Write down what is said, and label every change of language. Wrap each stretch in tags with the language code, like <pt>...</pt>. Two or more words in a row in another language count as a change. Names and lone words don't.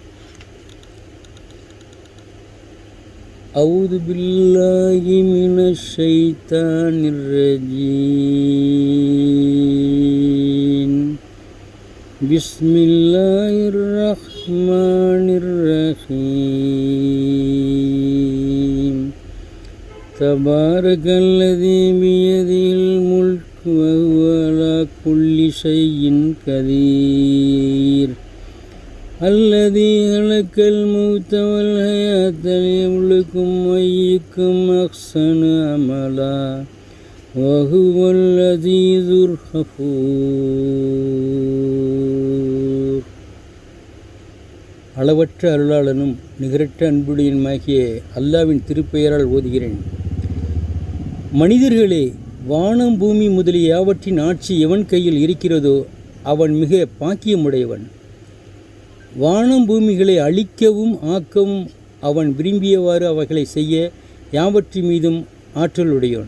<ar>أعوذ بالله من الشيطان الرجيم. بسم الله الرحمن الرحيم. تبارك الذي بيده الملك وهو على كل شيء قدير الذي خلق الموت والحياة ليبلوكم أيكم أحسن عملا وهو العزيز الغفور.</ar> <ta>அளவற்ற அருளாளனும் நிகரற்ற அன்புடையனுமாகிய அல்லாவின் திருப்பெயரால் ஓதுகிறேன். மனிதர்களே, வானம் பூமி முதலிய யாவற்றின் ஆட்சி எவன் கையில் இருக்கிறதோ அவன் மிக பாக்கியமுடையவன். வானம் பூமிகளை அழிக்கவும் ஆக்கவும் அவன் விரும்பியவாறு அவைகளை செய்ய யாவற்றின் மீதும் ஆற்றலுடையவன்.</ta>